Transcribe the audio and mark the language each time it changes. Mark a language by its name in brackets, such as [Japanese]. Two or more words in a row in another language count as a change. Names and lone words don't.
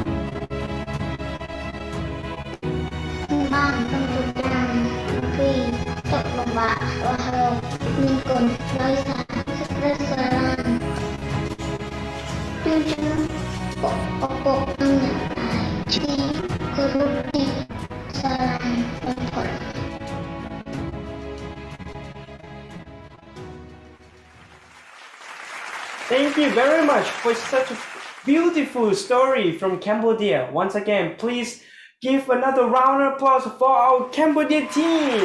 [Khmer] បានទាំងទុកយ៉ាងពីទុកលំបាករបស់លោកមានគុណដោយសារក្តីស្រឡាញ់ជួយជំនួសពុកនិងអ្នកតាជា [English] Thank you very much for such a beautiful story from Cambodia. Once again, please give another round of applause for our Cambodia team.